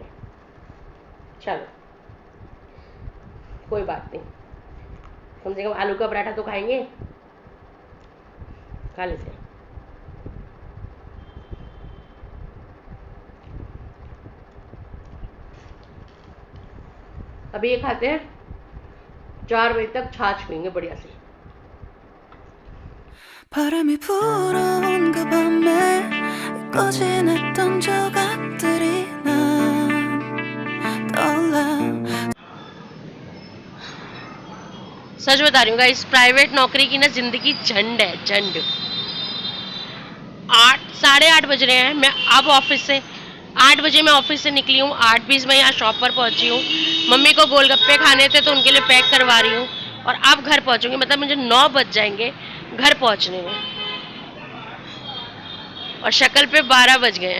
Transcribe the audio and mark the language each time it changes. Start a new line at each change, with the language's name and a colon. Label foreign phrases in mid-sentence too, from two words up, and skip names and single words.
Hindi: चलो कोई बात नहीं, कम से कम आलू का पराठा तो खाएंगे, खा लेते हैं। अभी ये खाते हैं, 4 बजे तक छाछ पियेंगे बढ़िया से।
Korean: 바람이 불어온 그 밤에 꺼진했던 조각들이 난 떠올라।
Hindi: सच बता रही हूँ गाइस, प्राइवेट नौकरी की ना जिंदगी झंड है, झंड। 8 साढ़े 8 बज रहे हैं, मैं अब ऑफिस से 8 बजे मैं ऑफिस से निकली हूँ, 8:20 में यहाँ शॉप पर पहुंची हूँ। मम्मी को गोलगप्पे खाने थे तो उनके लिए पैक करवा रही हूँ, और अब घर पहुंचूंगी, मतलब मुझे 9 बज जाएंगे घर पहुंचने में, और शक्ल पे 12 बज गए हैं।